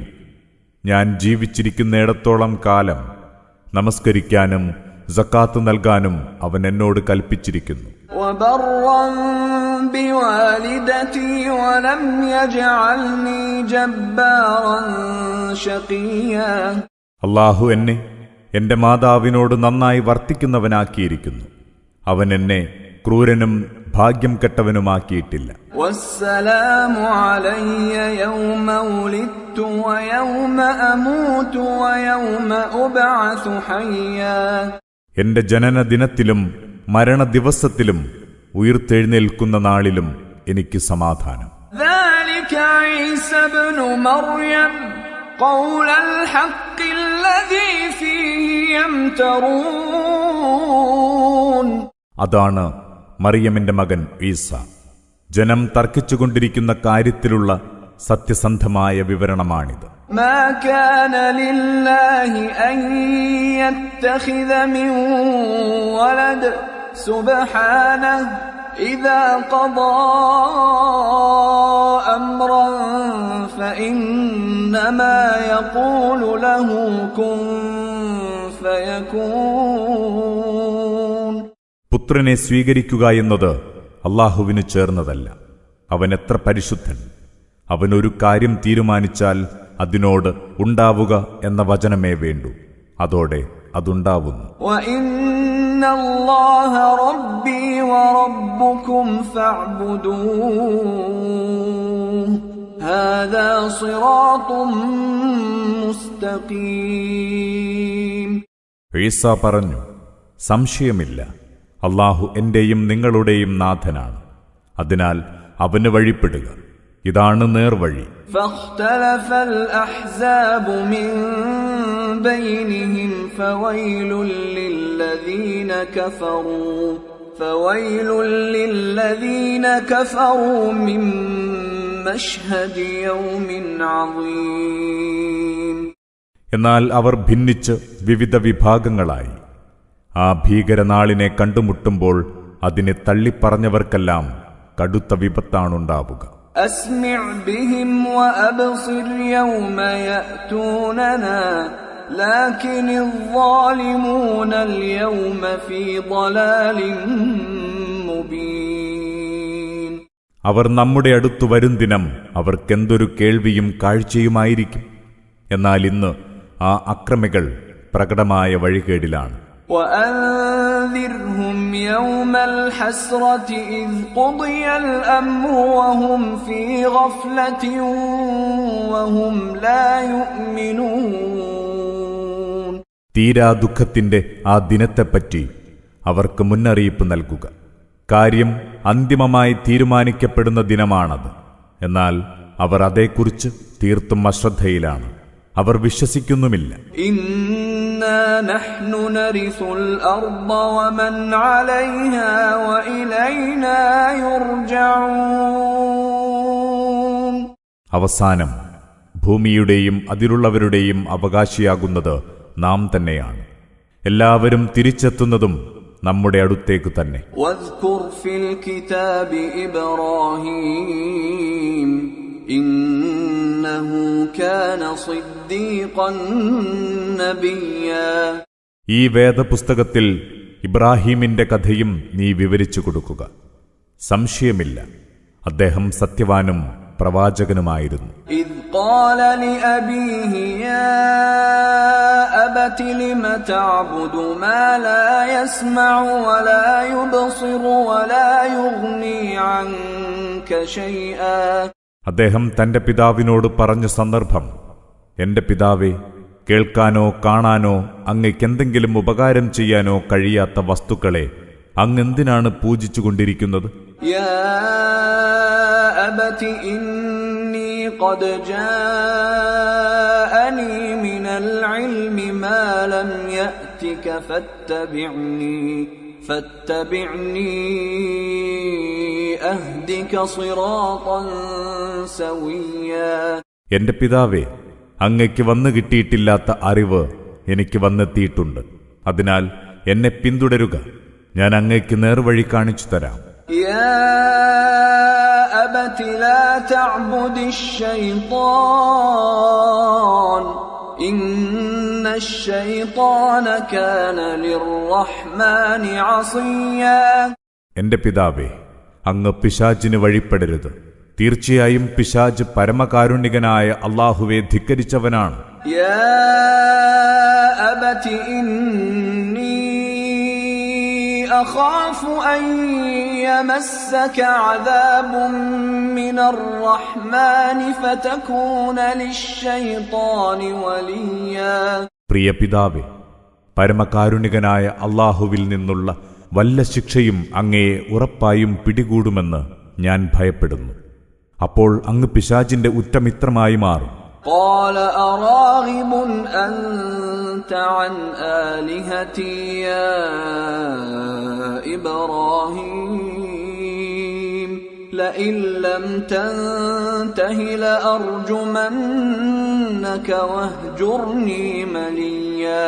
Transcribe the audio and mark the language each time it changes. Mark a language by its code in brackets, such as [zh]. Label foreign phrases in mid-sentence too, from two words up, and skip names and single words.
[ml] ഞാൻ ജീവിച്ചിരിക്കുന്നിടത്തോളം കാലം നമസ്കരിക്കാനും സക്കാത്ത് നൽകാനും അവൻ എന്നോട് കൽപ്പിച്ചിരിക്കുന്നു. [ar] وبرا بوالدتي ولم يجعلني جبارا شقيا. [ml] അല്ലാഹു എന്നെ എന്റെ മാതാവിനോട് നന്നായി വർത്തിക്കുന്നവനാക്കിയിരിക്കുന്നു. അവൻ എന്നെ ക്രൂരനും ഭാഗ്യം കെട്ടവനുമാക്കിയിട്ടില്ല. [ar] والسلام علي يوم ولدت ويوم أموت ويوم أبعث حيا. [ml] എന്റെ ജനനദിനത്തിലും മരണദിവസത്തിലും ഉയിർത്തെഴുന്നേൽക്കുന്ന നാളിലും എനിക്ക് സമാധാനം. [ar] ذلك عيسى ابن مريم قول الحق الذي فيه يمترون. [ml] അതാണ് മറിയമിന്റെ മകൻ ഈസ. ജനം തർക്കിച്ചുകൊണ്ടിരിക്കുന്ന കാര്യത്തിലുള്ള സത്യസന്ധമായ വിവരണമാണിത്. [ar] ما كان لله أن يتخذ من ولد سبحانه إذا قضى أمرا فإنما يقول له كن فيكون. [ml] പുത്രനെ സ്വീകരിക്കുക എന്നത് അല്ലാഹുവിന് ചേർന്നതല്ല. അവൻ എത്ര പരിശുദ്ധൻ! അവനൊരു കാര്യം തീരുമാനിച്ചാൽ അതിനോട് ഉണ്ടാവുക എന്ന വചനമേ വേണ്ടൂ, അതോടെ അതുണ്ടാവുന്നു. [ar] وَإِنَّ اللَّهَ رَبِّي وَرَبُّكُمْ فَاعْبُدُوهُ هَذَا صِرَاطٌ مُسْتَقِيمٌ. [ml] ഈസ പറഞ്ഞു: സംശയമില്ല, അല്ലാഹു എന്റെയും നിങ്ങളുടെയും നാഥനാണ്. അതിനാൽ അവന് വഴിപ്പെടുക, ഇതാണ് നേർവഴി. [ar] فاختلف الأحزاب من بينهم فويل للذين كفروا من مشهد يوم عظيم. [ml] എന്നാൽ അവർ ഭിന്നിച്ച് വിവിധ വിഭാഗങ്ങളായി. ആ ഭീകരനാളിനെ കണ്ടുമുട്ടുമ്പോൾ അതിനെ തള്ളിപ്പറഞ്ഞവർക്കെല്ലാം കടുത്ത വിപത്താണുണ്ടാവുക. [ar] أسمع بهم وأبصر يوم يأتوننا لكن الظالمون اليوم في ضلال مبين. [ml] അവർ നമ്മുടെ അടുത്തു വരും ദിനം അവർക്കെന്തൊരു കേൾവിയും കാഴ്ചയുമായിരിക്കും. എന്നാൽ ഇന്ന് ആ അക്രമികൾ പ്രകടമായ വഴികേടിലാണ്. [ar] وأنذرهم يوم الحسرة إذ قضي الأمر وهم في غفلة وهم لا يؤمنون. [ml] തീരാ ദുഃഖത്തിന്റെ ആ ദിനത്തെപ്പറ്റി അവർക്ക് മുന്നറിയിപ്പ് നൽകുക. കാര്യം അന്തിമമായി തീരുമാനിക്കപ്പെടുന്ന ദിനമാണത്. എന്നാൽ അവർ അതേക്കുറിച്ച് തീർത്തും അശ്രദ്ധയിലാണ്. അവർ വിശ്വസിക്കുന്നുമില്ല. [ar] إنا نحن نرث الأرض ومن عليها وإلينا يرجعون. [ml] അവസാനം ഭൂമിയുടെയും അതിലുള്ളവരുടെയും അവകാശിയാകുന്നത് നാം തന്നെയാണ്. എല്ലാവരും തിരിച്ചെത്തുന്നതും നമ്മുടെ അടുത്തേക്ക് തന്നെ. [ar] واذكر في الكتاب إبراهيم إنه كان صديقا نبيا. [ml] ഈ വേദപുസ്തകത്തിൽ ഇബ്രാഹീമിന്റെ കഥയും നീ വിവരിച്ചു കൊടുക്കുക. സംശയമില്ല, അദ്ദേഹം സത്യവാനും പ്രവാചകനുമായിരുന്നു. [ar] إذ قال لأبيه يا أبت لم تعبد ما لا يسمع ولا يبصر ولا يغني عنك شيئا. [ml] അദ്ദേഹം തന്റെ പിതാവിനോട് പറഞ്ഞ സന്ദർഭം, എന്റെ പിതാവേ, കേൾക്കാനോ കാണാനോ അങ്ങയ്ക്കെന്തെങ്കിലും ഉപകാരം ചെയ്യാനോ കഴിയാത്ത വസ്തുക്കളെ അങ്ങെന്തിനാണ് പൂജിച്ചുകൊണ്ടിരിക്കുന്നത്? [ar] يا أبت إني قد جاءني من العلم ما لم يأتك فاتبعني أهدك صراطا سويا. [ml] എന്റെ പിതാവേ, അങ്ങയ്ക്ക് വന്നു കിട്ടിയിട്ടില്ലാത്ത അറിവ് എനിക്ക് വന്നെത്തിയിട്ടുണ്ട്. അതിനാൽ എന്നെ പിന്തുടരുക, ഞാൻ അങ്ങയ്ക്ക് നേർവഴി കാണിച്ചു തരാം. [ar] يا أبت لا تعبد الشيطان إن الشيطان كان للرحمن عصيا. [ml] എന്റെ പിതാവേ, അങ്ങ് പിശാചിന് വഴിപ്പെടരുത്. തീർച്ചയായും പിശാച് പരമകാരുണികനായ അല്ലാഹുവെ ധിക്കരിച്ചവനാണ്. [ar] يا أبت إني أخاف أن يمسك عذاب من الرحمن فتكون للشيطان وليا. [ml] പ്രിയ പിതാവേ, പരമകാരുണികനായ അല്ലാഹുവിൽ നിന്നുള്ള വല്ല ശിക്ഷയും അങ്ങയെ ഉറപ്പായും പിടികൂടുമെന്ന് ഞാൻ ഭയപ്പെടുന്നു. അപ്പോൾ അങ്ങ് പിശാചിന്റെ ഉറ്റമിത്രമായി മാറും. [ar] قال أراغب أنت عن آلهتي يا إبراهيم لئن لم تنته لأرجمنك واهجرني مليا.